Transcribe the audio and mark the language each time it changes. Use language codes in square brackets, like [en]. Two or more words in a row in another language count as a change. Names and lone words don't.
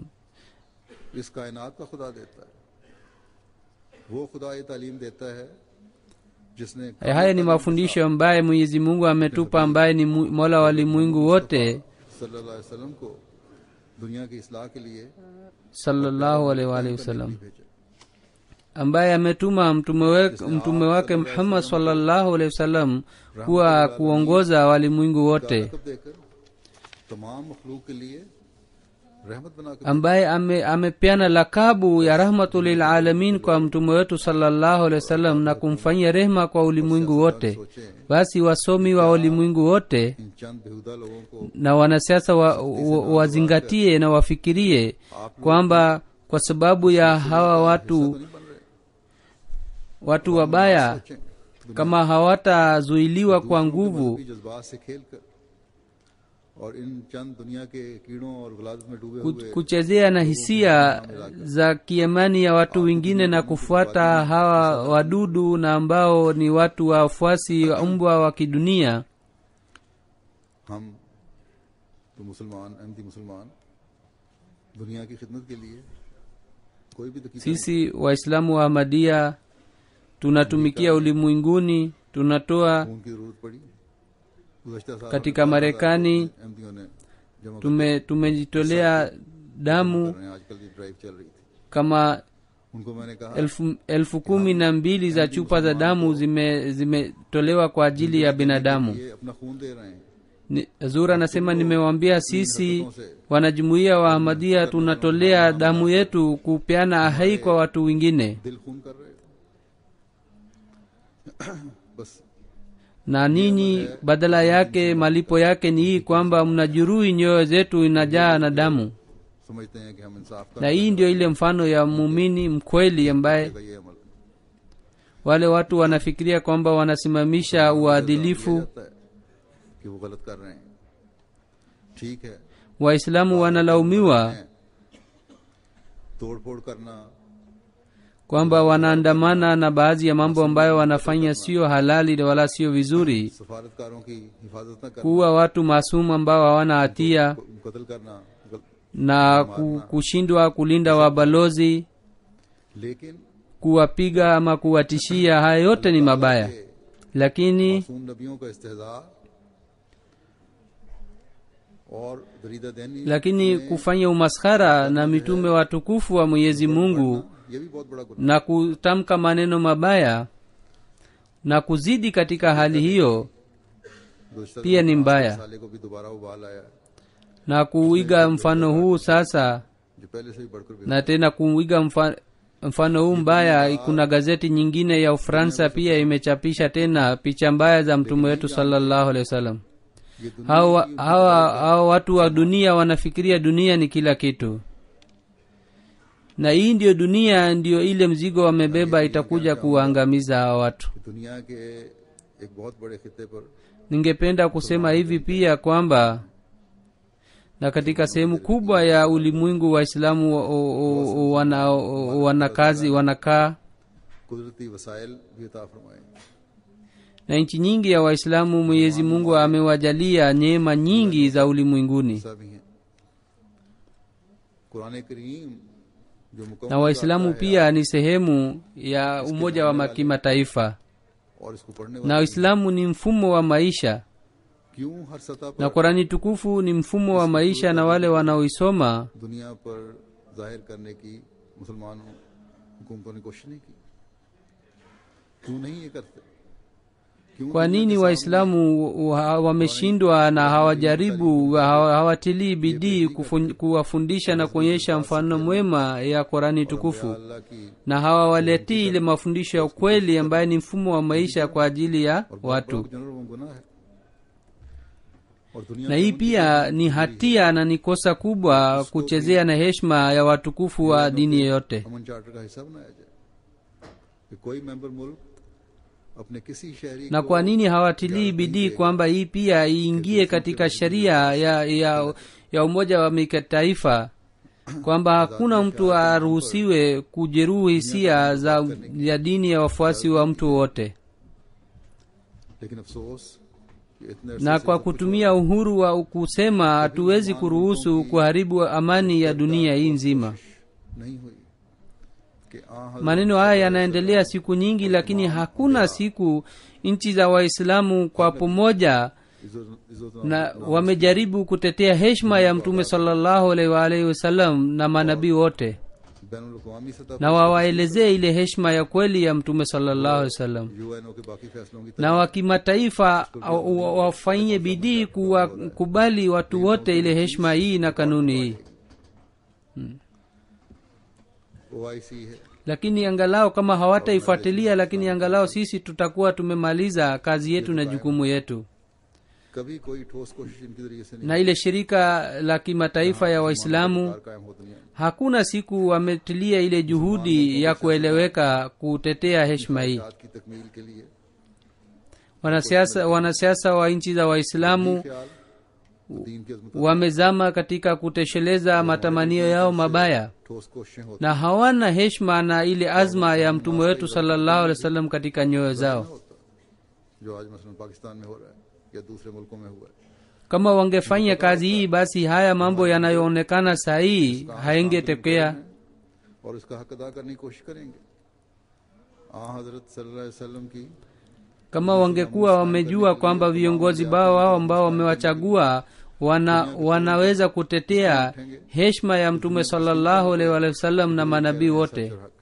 [ur] اس کائنات کا خدا دیتا ہے، وہ خدا یہ تعلیم دیتا ہے جس نے [sw] Haya ni mafundisho ambaye Mwenyezi Mungu ametupa, ambaye ni Mola wa ulimwengu wote [ar] صلى الله عليه وسلم [ur] کو دنیا کی اصلاح کے لیے [ar] صلى الله عليه وسلم, [ur] بھیجا. [sw] ambaye ametuma mtume wake Muhammad [ar] صلى الله عليه وسلم [sw] kuwa kuongoza walimwengu wote, [ur] لقب دے کر تمام مخلوق کے لیے رحمت بنا کر [sw] ambaye amepeana lakabu ya [ar] رحمة للعالمين [sw] kwa mtume wetu [ar] صلى الله عليه وسلم [sw] na kumfanyia rehma kwa ulimwengu wote. Basi wasomi wa ulimwengu wote [ur] ان چند بیہودہ لوگوں کو [sw] na wanasiasa wazingatie na wafikirie kwamba kwa sababu ya hawa [ur] تو نہیں بن رہے, [sw] watu wabaya, [ur] سوچیں [sw] kama hawatazuiliwa kwa nguvu [ur] کی جذبات سے کھیل کر اور ان چند دنیا کے کیڑوں اور غلاظت میں ڈوبے ہوئے [sw] kuchezea na hisia za kiamani ya watu wengine na kufuata hawa wadudu na ambao ni watu wafuasi wa mbwa wa kidunia, [ur] ہم تو مسلمان احمدی مسلمان دنیا کی خدمت کے لیے کوئی بھی دقیقہ [sw] sisi Waislamu wa Ahmadiyya tunatumikia ulimwenguni, tunatoa [ur] خون کی ضرورت پڑی۔ گزشتہ سال [sw] katika Marekani, [ur] احمدیوں نے جمع [sw] tumejitolea damu [ur] کر رہے ہیں۔ آج کل یہ ڈرائیو چل رہی تھی, [sw] kama [ur] ان کو میں نے کہا [sw] 12,000 za chupa za damu zimetolewa kwa ajili ya binadamu. [ur] یہ اپنا خون دے رہے ہیں, [sw] Zura anasema nimewambia sisi wanajumuiya wa Ahmadiyya tunatolea damu yetu kupeana ahai kwa watu wengine, [ur] دل خون کر رہے ہو۔ بس [sw] na ninyi badala yake malipo yake ni hii kwamba mnajeruhi nyoyo zetu inajaa na damu. [ur] سمجھتے ہیں کہ ہم انصاف [sw] Na hii ndio ile mfano ya muumini mkweli ambaye [ur] کرے گا یہ عمل. [sw] wale watu wanafikiria kwamba wanasimamisha uadilifu. [ur] کہ وہ غلط کر رہے ہیں، ٹھیک ہے, [sw] Waislamu wanalaumiwa [ur] توڑ پھوڑ کرنا, [sw] kwamba wanaandamana na baadhi ya mambo ambayo wanafanya sio halali wala sio vizuri, [ur] سفارت کاروں کی حفاظت نہ کرنا, [sw] kuwa watu maasumu ambao hawana hatia [ur] قتل کرنا, [sw] na kushindwa kulinda wabalozi, [ur] لیکن [sw] kuwapiga ama kuwatishia. Haya yote ni mabaya, lakini [ur] معصوم نبیوں کا استہزا اور دریدہ دہنی, [sw] lakini kufanya umaskhara na mitume watukufu wa Mwenyezi Mungu [ur] یہ بھی بہت بڑا گناہ [sw] na kutamka maneno mabaya na kuzidi katika hali hiyo [ur] گزشتہ [sw] pia ni mbaya. [ur] سالے کو بھی دوبارہ ابال آیا, [sw] Na kuiga mfano huu sasa, [ur] جو پہلے سے بھی بڑھ کر [sw] na tena kuiga mfano huu mbaya, kuna gazeti nyingine ya Ufaransa pia imechapisha tena picha mbaya za mtume wetu [ar] صلى الله عليه وسلم. [ur] یہ دنیا [sw] Hawa watu wa dunia wanafikiria dunia ni kila kitu, na hii ndio dunia, ndio ile mzigo wamebeba itakuja kuangamiza hawa watu. [ur] دنیا کے ایک بہت بڑے خطے پر [sw] Ningependa kusema hivi pia kwamba na katika sehemu kubwa ya ulimwengu Waislamu wanakaa [ur] قدرتی وسائل بھی عطا فرمائے, [sw] na nchi nyingi ya Waislamu Mwenyezi Mungu amewajalia neema nyingi za ulimwenguni, [ur] ایسا بھی ہے۔ قرآن کریم جو مکمل [sw] na Waislamu pia ni sehemu ya umoja wa kimataifa, [ur] اور اس کو پڑھنے [sw] na [ur] والے [sw] Uislamu ni mfumo wa maisha, [ur] کیوں ہر سطح [sw] na [ur] پر [sw] Qurani tukufu ni mfumo wa maisha, na wale wanaoisoma [ur] دنیا پر ظاہر کرنے کی مسلمانوں حکومتوں نے کوشش نہیں کی، کیوں نہیں یہ کرتے? کیوں [sw] kwa nini Waislamu wameshindwa na hawajaribu, hawatilii bidii kuwafundisha na kuonyesha mfano mwema ya Qurani tukufu, [ur] اللہ کی [sw] na hawawaletii ile mafundisho ya ukweli ambaye ni mfumo wa maisha kwa ajili ya watu? [ur] جنرل وہ گناہ ہے، اور دنیا [sw] Na hii pia ni hatia na ni kosa kubwa kuchezea na heshima ya watukufu wa dini yoyote. [ur] امن چارٹر کا حصہ بنایا جائے کہ کوئی ممبر ملک اپنے کسی شہری [sw] Na kwa nini hawatilii bidii kwamba hii pia iingie katika sheria ya umoja wa mataifa, kwamba hakuna mtu aruhusiwe kujeruhi hisia ya dini ya wafuasi wa mtu wote, [ur] لیکن افسوس کہ اتنے [sw] na kwa kutumia uhuru wa kusema hatuwezi kuruhusu kuharibu amani ya dunia hii nzima. [ur] نہیں ہوئی کہ [sw] Maneno haya yanaendelea siku nyingi, lakini hakuna siku nchi za Waislamu kwa pamoja na wamejaribu kutetea heshima ya mtume [ar] صلى الله عليه وسلم [sw] na manabii wote, [ur] بین الاقوامی سطح [sw] na wawaelezee ile heshima ya kweli ya mtume [ar] صلى الله عليه وسلم, [ur] یو این او کے باقی فیصلوں کی [sw] na wa kimataifa wafanyie bidii kuwakubali watu wote ile heshima hii na kanuni hii. [ur] OIC है, [sw] Lakini angalau kama hawataifuatilia, lakini angalau sisi tutakuwa tumemaliza kazi yetu na jukumu yetu. [ur] کبھی کوئی ٹھوس کوشش ان کے ذریعے سے نہیں [sw] Na ile shirika la kimataifa ya Waislamu [ur] قائم ہو دنیا میں. [sw] hakuna siku wametilia ile juhudi ya kueleweka kutetea heshima hii. [ur] ذات کی تکمیل کے لیے [sw] Wanasiasa wa nchi za Waislamu [ur] خیال دین کی عظمت [sw] wamezama katika kutosheleza matamanio yao mabaya, [ur] ٹھوس کوششیں ہوتی [sw] na hawana heshima na ile azma ya mtume wetu [ar] صلى الله عليه وسلم [sw] katika nyoyo zao. [ur] ہوتا جو آج مثلاً پاکستان میں ہو رہا ہے یا دوسرے ملکوں میں ہوا ہے. [sw] Kama wangefanya kazi hii, basi haya mambo yanayoonekana sahihi haingetokea. [ur] اور اس کا حق ادا کرنے کی کوشش کریں گے۔ حضرت [ar] صلى الله عليه وسلم [ur] کی [sw] Kama wangekuwa wamejua kwamba viongozi wao ambao wamewachagua wanaweza kutetea heshima ya mtume [ar] صلى الله عليه وسلم [sw] na manabii wote,